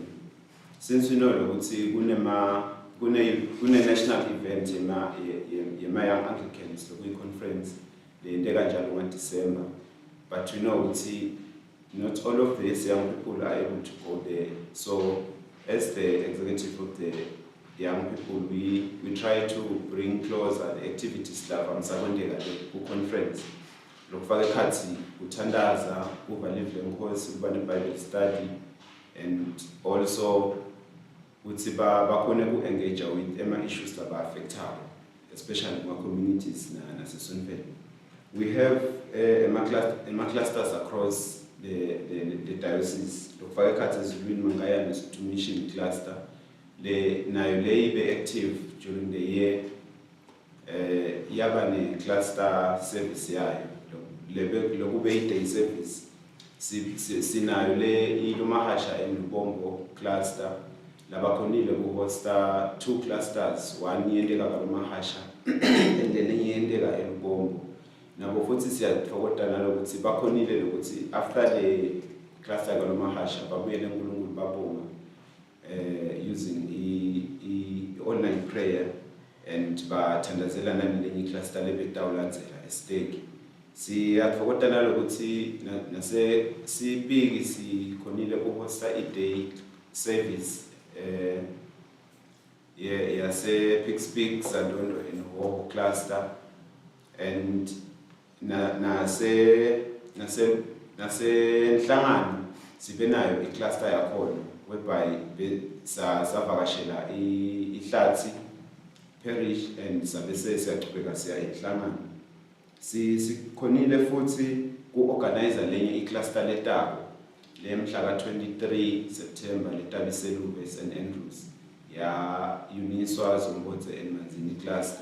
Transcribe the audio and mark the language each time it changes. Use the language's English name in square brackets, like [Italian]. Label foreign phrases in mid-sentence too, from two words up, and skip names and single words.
[English] Since we know that kune national event yema young Anglicans conference in December, but we know not all of these young people are able to go there. So as the executive of the young people, we try to bring closer the activities like the conference. [Swati] Lokufaka ekhathi uthandaza, kuba live lenkosi, kuba Bible study, [English] and also [Swati] ukuthi bakhona ku-engage with ama-issues [English] that affectayo, especially in our communities [Swati] nasesonfeni. [English] We have ama-clusters across the diocese. [Swati] Lokufaka ekhathi ezulwini mangayana [English] to mission cluster. [Swati] Nayo le ibe active [English] during the year. [Swati] Yaba ne cluster service yayo. Lokube i-day service. Sinayo le ilumahasha eLubombo cluster. Labakhonile kuhosta 2 clusters, one yendeka kalumahasha [English] and then [Swati] yendeka eLubombo. Nabo futhi siyathokoza nalokuthi bakhonile lokuthi after the cluster kalumahasha babuyele uNkulunkulu babonga [English] using online prayer [Swati] and bathandazela nalenye cluster lebetawulandzela estake. Siyathokoza nalokuthi nase sibiki sikhonile kuhosta i-day service yase Pixpix Sandondo in Ho cluster, and nase Nhlangano sibe nayo i-cluster yakhona whereby savakashela iHlatsi parish and sabe siyachubeka siya eNhlangano. Sikhonile futhi ku-organize lenye i-cluster letako le mhla ka-23 September letabiselube St Andrews ya Uniswa Zombodze eManzini cluster.